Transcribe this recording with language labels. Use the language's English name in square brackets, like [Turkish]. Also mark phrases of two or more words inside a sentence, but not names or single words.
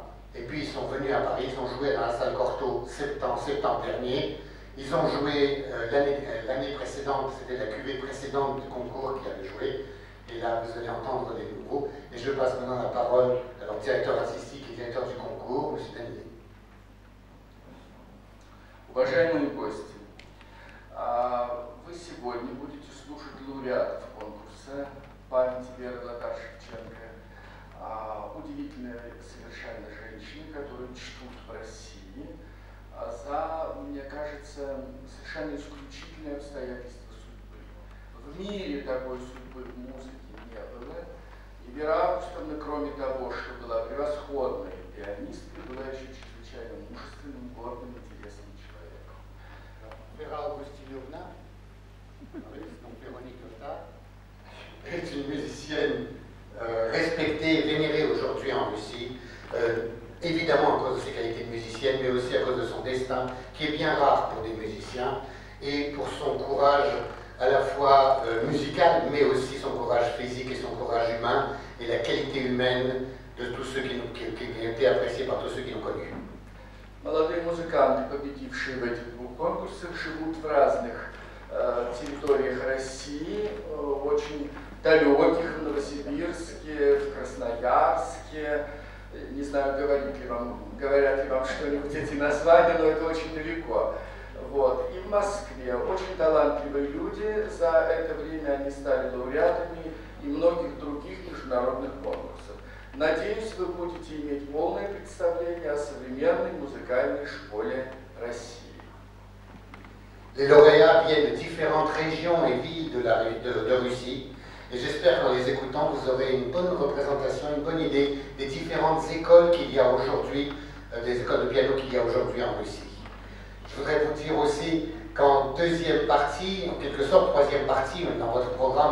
[French] Et puis ils sont venus à Paris, ils ont joué dans la salle Cortot en septembre dernier. Ils ont joué l'année précédente, c'était la cuvée précédente du concours qui avait joué. Et là, vous allez entendre des nouveaux. Et je passe maintenant la parole à leur directeur artistique et directeur du concours, M. Danilin. [Russian] Уважаемые гости, вы сегодня будете слушать лауреатов конкурса памяти Веры Лотар-Шевченко, удивительная совершенно женщина, которую чтут в России за, мне кажется, совершенно исключительные обстоятельства судьбы. В мире такой судьбы в музыке не было. И Вера Августовна, кроме того, что была превосходной пианисткой, была еще чрезвычайно мужественным, гордым, интересным человеком. [French] Vera Augustinovna, donc Véronique Lotar, est une musicienne respectée et vénérée aujourd'hui en Russie, évidemment à cause de ses qualités de musicienne, mais aussi à cause de son destin, qui est bien rare pour des musiciens, et pour son courage à la fois musical, mais aussi son courage physique et son courage humain, et la qualité humaine de tous ceux qui ont été appréciés par tous ceux qui l'ont connu. [Russian] Молодые музыканты, победившие в этих 2 конкурсах, живут в разных территориях России, очень далеких, в Новосибирске, в Красноярске. Не знаю, говорят ли вам что-нибудь эти названия, но это очень далеко. Вот. И в Москве очень талантливые люди, за это время они стали лауреатами и многих других международных конкурсов. Надеюсь, вы будете иметь полное представление о современной музыкальной школе России. [French] Les lauréats viennent de différentes régions et villes de Russie. Et j'espère qu'en les écoutant, vous aurez une bonne représentation, une bonne idée des différentes écoles qu'il y a aujourd'hui, des écoles de piano qu'il y a aujourd'hui en Russie. Je voudrais vous dire aussi qu'en deuxième partie, en quelque sorte troisième partie, dans votre programme